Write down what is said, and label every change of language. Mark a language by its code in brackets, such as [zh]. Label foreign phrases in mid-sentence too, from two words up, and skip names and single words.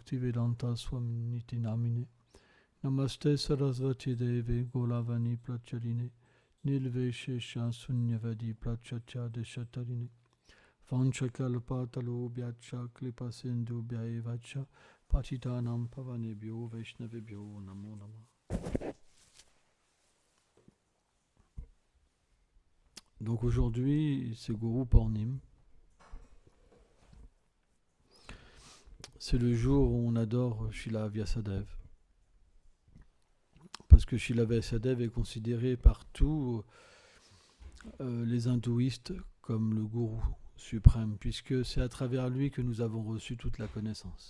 [sa] Bhaktivedanta Swami Niti Namine. Namaste Sarasvati Devi Golavani Pracharine. Nilveshesha Sunyavadi Prachatya Deshatarine. Vanchakalpatalo Byacha Klipasindu Bhyaevacha. Patitanam Pavanebhyo Vaishnavebhyo Namo Namah. [fr] Donc aujourd'hui, c'est Guru Purnima. C'est le jour où on adore Srila Vyasadeva. Parce que Srila Vyasadeva est considéré par tous les hindouistes comme le gourou suprême, puisque c'est à travers lui que nous avons reçu toute la connaissance.